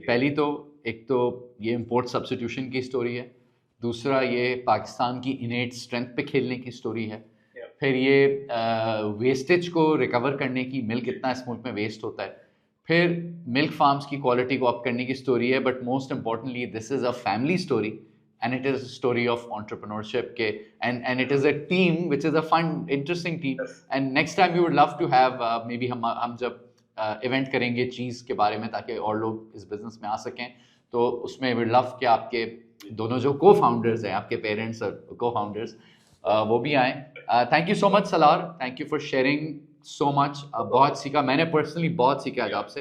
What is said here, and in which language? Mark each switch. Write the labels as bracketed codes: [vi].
[ur] پہلی تو ایک تو یہ امپورٹ سبسٹیوشن کی اسٹوری ہے, دوسرا یہ پاکستان کی انیٹ اسٹرینتھ پہ کھیلنے کی اسٹوری ہے, پھر یہ ویسٹیج کو ریکور کرنے کی, ملک اتنا اس ملک میں ویسٹ ہوتا ہے, پھر ملک فارمس کی کوالٹی کو اپ کرنے کی اسٹوری ہے. [en] But most importantly this is a family story and it is a story of entrepreneurship and it is a team which is a fun interesting team. And next time we would love to have maybe [ur] ہم جب event کریں گے چیز کے بارے میں تاکہ اور لوگ اس بزنس میں آ سکیں, تو اس میں [en] we would love [ur] کہ آپ کے دونوں جو کو فاؤنڈرز ہیں, آپ کے پیرنٹس اور کو فاؤنڈرز, وہ بھی آئیں. [en] Thank you so much Salar, thank you for sharing so much. [ur] بہت سیکھا میں نے, پرسنلی بہت سیکھا آج آپ سے.